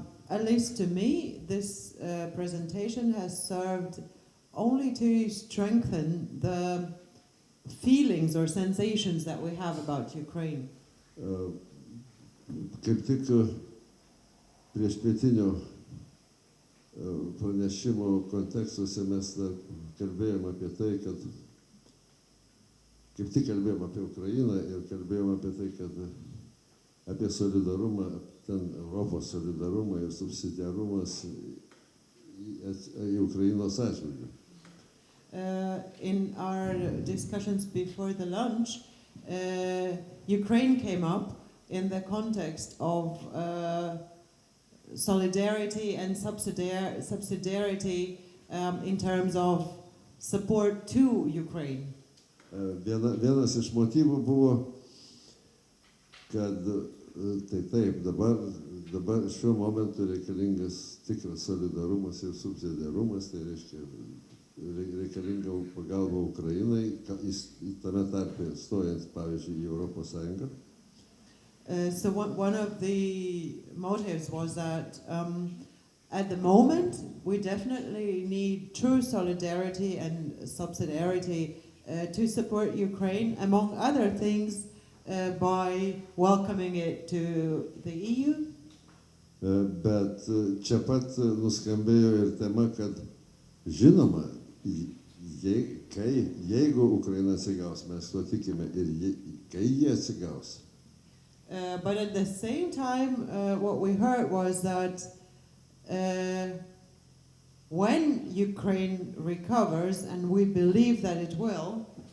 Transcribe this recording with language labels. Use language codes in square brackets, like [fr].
[en] At least to me, this presentation has served only to strengthen the feelings or sensations that we have about Ukraine. [lt] Kaip tik prieš pietinio pranešimo kontekstuose mes kalbėjom apie tai, kad kaip tik kalbėjom apie Ukrainą ir kalbėjom apie tai, kad apie solidarumą, ten Europos solidarumą ir subsidiarumas į Ukrainos atžvilgiu. [en] In our discussions before the lunch, Ukraine came up in the context of solidarity and subsidiarity in terms of support to Ukraine. [lt] Vienas iš motyvų buvo, kad taip, dabar šiuo momentu reikalingas tikras solidarumas ir subsidiarumas, tai reiškia reikalinga pagalba Ukrainai, tame tarpe stojant, pavyzdžiui, į Europos Sąjungą. [en] So one of the motives was that at the moment we definitely need true solidarity and subsidiarity to support Ukraine, among other things, by welcoming it to the EU. [lt] Bet čia pat nuskambėjo ir tema, kad žinoma, jeigu Ukraina atsigaus, mes to tikime, ir kai jie atsigaus. [en] But at the same time, what we heard was that when Ukraine recovers, and we believe that it will,